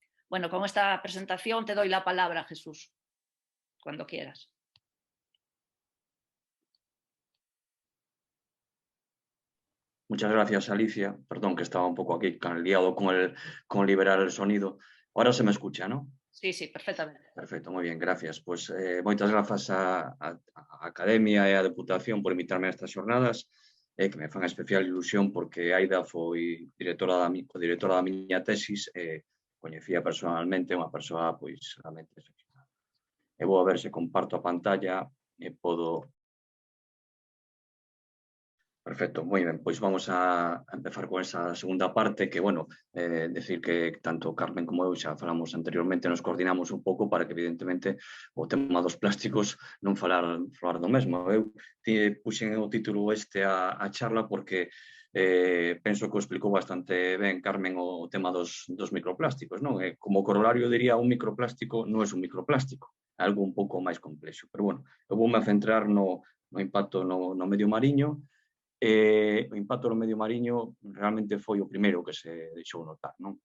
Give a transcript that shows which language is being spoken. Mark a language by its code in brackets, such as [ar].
[es] Bueno, con esta presentación te doy la palabra, Jesús, cuando quieras. Muchas gracias, Alicia. Perdón que estaba un poco aquí liado con liberar el sonido. Ahora se me escucha, ¿no? Sí, sí, perfectamente. [gl] Perfecto, moi ben, gracias. Pois moitas grazas á Academia e á Deputación por invitarme a estas xornadas, que me fan especial ilusión porque Aida foi codirectora da miña tesis e coñecía personalmente unha persoa pois realmente excepcional. E vou a ver se comparto a pantalla e podo... Perfecto, moi ben, pois vamos a empezar con esa segunda parte que, bueno, decir que tanto Carmen como eu xa falamos anteriormente, nos coordinamos un pouco para que, evidentemente, o tema dos plásticos non falar do mesmo. Eu puxen o título este a charla porque penso que o explicou bastante ben Carmen o tema dos microplásticos, non? Como corolario diría, un microplástico non é un microplástico, é algo un pouco máis complexo. Pero, bueno, eu voume a centrar no impacto no medio mariño. O impacto no medio mariño realmente foi o primeiro que se deixou notar, non?